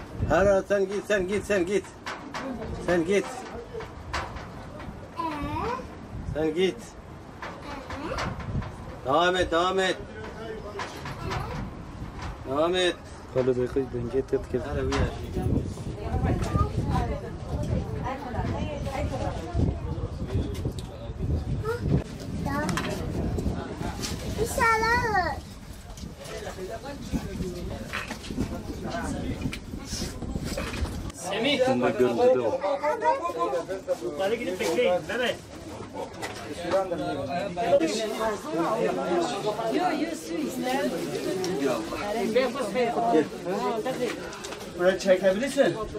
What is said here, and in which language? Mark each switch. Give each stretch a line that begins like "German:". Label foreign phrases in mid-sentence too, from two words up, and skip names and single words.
Turkish: Her sen git. Sen git. Sen git. Devam et. Devam et.
Arabic: خلوا دقيقة بنجيت تذكر. هلا وياك.
Turkish: İnşallah. Bunlar görüntüde o. Hadi gidip bekleyin. Mehmet. Buraya çekebilirsin.